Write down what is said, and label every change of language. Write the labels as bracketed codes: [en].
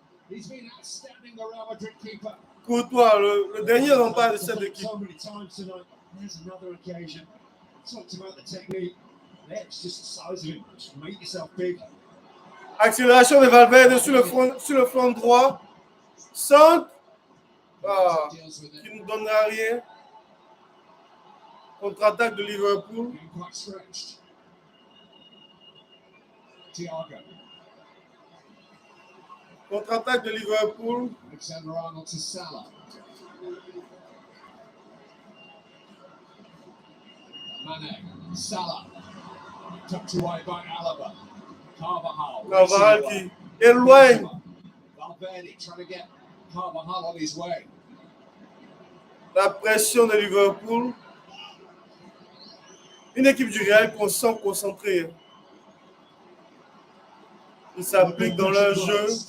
[en] He's been outstanding, the Real Madrid keeper. [fr] Courtois, le dernier rempart de cette équipe. [en] So many times tonight. There's another occasion. Talked about the technique. That's just the size of him. Just make yourself big. [fr] Accélération de Valverde sur le front droit. Centre. Ah, qui ne donnera rien. Contre-attaque de Liverpool. [en] Quite stretched. Thiago. [fr] Contre-attaque de Liverpool. [en] Alexander-Arnold to Salah. Mane. Salah. Tucked away by Alaba. Carvajal. [fr] Carvajal qui éloigne. [en] Valverde trying to get Carvajal on his way. [fr] La pression de Liverpool. Une équipe du Real qu'on sent concentrée. Ils s'appliquent dans leur jeu.